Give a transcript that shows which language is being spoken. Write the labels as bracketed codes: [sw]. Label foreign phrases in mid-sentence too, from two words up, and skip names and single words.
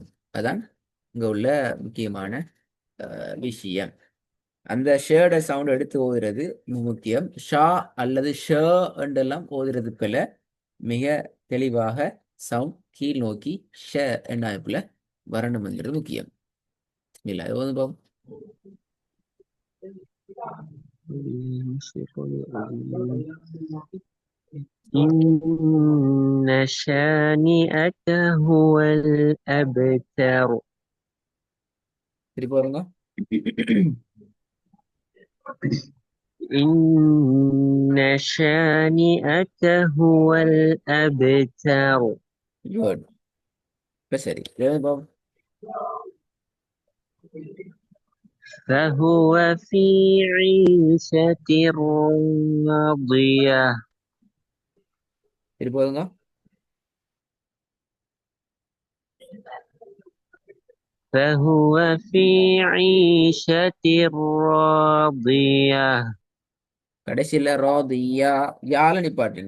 [ta] அதான் இங்க உள்ள முக்கியமான விஷயம். அந்த ஷேட சவுண்ட் எடுத்து ஓதுறது முக்கியம். ஷா அல்லது ஷ என்றெல்லாம் ஓதுறது போல மிக தெளிவாக சவுண்ட் கீழ் நோக்கி ஷ என்ற அமைப்புல வரணும்ங்கிறது முக்கியம். இல்ல அது வந்து பாப்போம். [ar] إن شانئك هو الأبتر. [ta] திருப்பி வருங்க. [ar] إن شانئك هو الأبتر. [ta] குட். இப்ப சரி, இது வந்து பாப்போம். [ar] فهو في عيشة راضية. [ta] திருப்பி வருங்க. [ar] فهو في عيشة راضية. [ta] கடைசியில ராது யா யால நிப்பாட்டுங்க.